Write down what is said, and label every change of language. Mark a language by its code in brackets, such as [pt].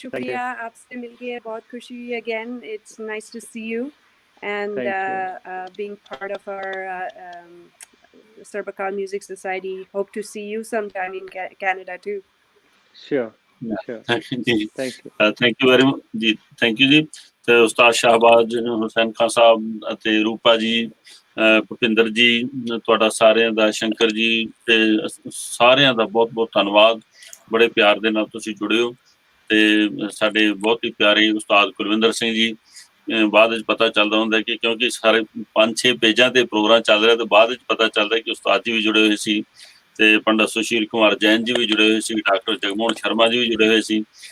[hi] शुक्रिया, आपसे मिलके बहुत खुशी हुई। [en] Again it's nice to see you and being part of our Serbakal Music Society. Hope to see you sometime in Canada too. Sure. [hi] Ji [en] Thank you. Thank you very much ਜੀ। Thank you ਜੀ। [pa] ਤੇ ਉਸਤਾਦ ਸ਼ਾਹਬਾਜ਼ ਹੁਸੈਨ ਖਾਨ ਸਾਹਿਬ ਅਤੇ ਰੂਪਾ ਜੀ, ਭੁਪਿੰਦਰ ਜੀ, ਤੁਹਾਡਾ ਸਾਰਿਆਂ ਦਾ, ਸ਼ੰਕਰ ਜੀ ਤੇ ਸਾਰਿਆਂ ਦਾ ਬਹੁਤ ਬਹੁਤ ਧੰਨਵਾਦ। ਬੜੇ ਪਿਆਰ ਦੇ ਨਾਲ ਤੁਸੀਂ ਜੁੜੇ ਹੋ। ਤੇ ਸਾਡੇ ਬਹੁਤ ਹੀ ਪਿਆਰੇ ਉਸਤਾਦ ਕੁਲਵਿੰਦਰ ਸਿੰਘ ਜੀ, ਬਾਅਦ ਵਿੱਚ ਪਤਾ ਚੱਲਦਾ ਹੁੰਦਾ ਕਿ ਕਿਉਂਕਿ ਸਾਰੇ 5-6 ਪੇਜਾਂ ਤੇ ਪ੍ਰੋਗਰਾਮ ਚੱਲ ਰਿਹਾ, ਤੇ ਬਾਅਦ ਵਿੱਚ ਪਤਾ ਚੱਲਦਾ ਕਿ ਉਸਤਾਦ ਜੀ ਵੀ ਜੁੜੇ ਹੋਏ ਸੀ, ਤੇ ਪੰਡਤ ਸੁਸ਼ੀਲ ਕੁਮਾਰ ਜੈਨ ਜੀ ਵੀ ਜੁੜੇ ਹੋਏ ਸੀ, ਡਾਕਟਰ ਜਗਮੋਹਨ ਸ਼ਰਮਾ ਜੀ ਵੀ ਜੁੜੇ ਹੋਏ ਸੀ।